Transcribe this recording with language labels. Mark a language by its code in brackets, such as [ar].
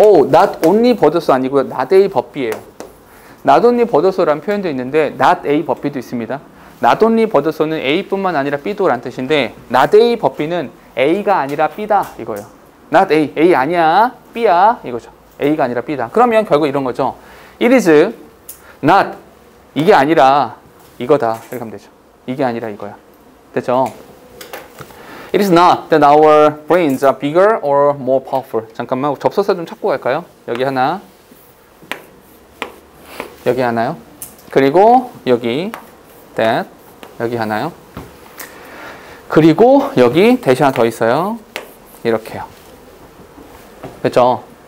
[ko] not only 버더스 아니고요. not a 법비예요. not only 버더스라는 표현도 있는데 not a 법비도 있습니다. not only 버더스는 A뿐만 아니라 B도 라는 뜻인데 not a 법비는 A가 아니라 B다 이거예요. not A, A 아니야, B야 이거죠. A가 아니라 B다. 그러면 결국 이런 거죠. [en] It is not [ko] 이게 아니라 이거다 이렇게 하면 되죠. 이게 아니라 이거야. 됐죠? [en] It is not that our brains are bigger or more powerful. [ko] 잠깐만 접속사 좀 찾고 갈까요? 여기 하나, 여기 하나요. 그리고 여기 that, 여기 하나요. 그리고 여기 대시 하나 더 있어요. 이렇게요. 됐죠?